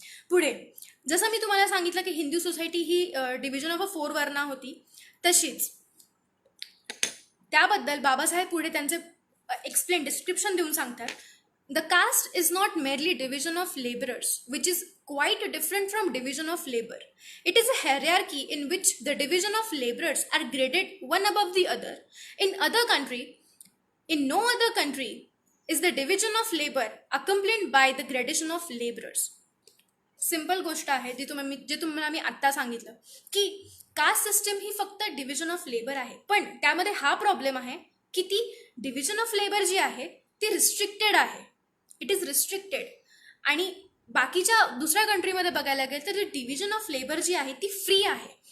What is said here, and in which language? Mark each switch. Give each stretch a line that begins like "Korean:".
Marathi: पुढे जसं मी तुम्हाला सांगितलं की Hindu society he division of a 4 वर्णा होती, तशीच त्याबद्दल बाबासाहेब पुढे त्यांचे डिस्क्रिप्शन देऊन सांगतात.
English: The caste is not merely division of laborers, which is quite different from division of labor. It is a hierarchy in which the division of laborers are graded one above the other. In no other country is the division of labor accompanied by the gradation of laborers.
Marathi: Simple गोष्ट आहे जे तुम्हाला मी आत्ता सांगितलं की caste system ही फक्त division of labour आहे. पण त्यामध्ये हा प्रॉब्लेम आहे की ती डिव्हिजन ऑफ लेबर जी आहे ती रिस्ट्रिक्टेड आहे.
English: It is restricted.
Marathi: आणि बाकीच्या दुसऱ्या कंट्रीमध्ये बघायला गेलं तर डिव्हिजन ऑफ लेबर जी आहे ती फ्री आहे.